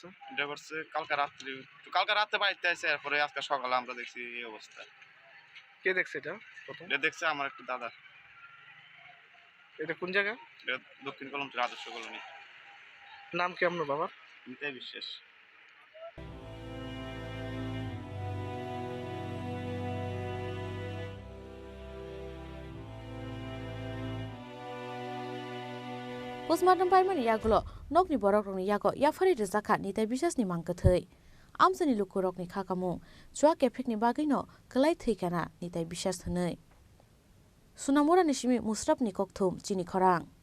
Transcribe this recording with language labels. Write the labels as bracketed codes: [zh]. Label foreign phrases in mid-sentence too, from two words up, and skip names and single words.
[bn] এটা করছে কালকে রাতে বাড়িতে আছে, এরপরে আজকে সকালে আমরা দেখছি এই অবস্থা। কে দেখছে এটা? এটা দেখছে আমার একটা দাদা। এটা কোন জায়গা? এটা দক্ষিণ কলমচর আদর্শ কলোনি। নাম কি আপনার বাবার? নিতাই বিশ্বাস। [trp] postmortem paimani yaglo nokni borok rokni yago yafari rizakha nitai bisas ni mangkethei amsani lukurokni khakamung chua kefekni bagino klai theikana nitai bisas hnei sunamora nishimi musrapni kokthum chini khorang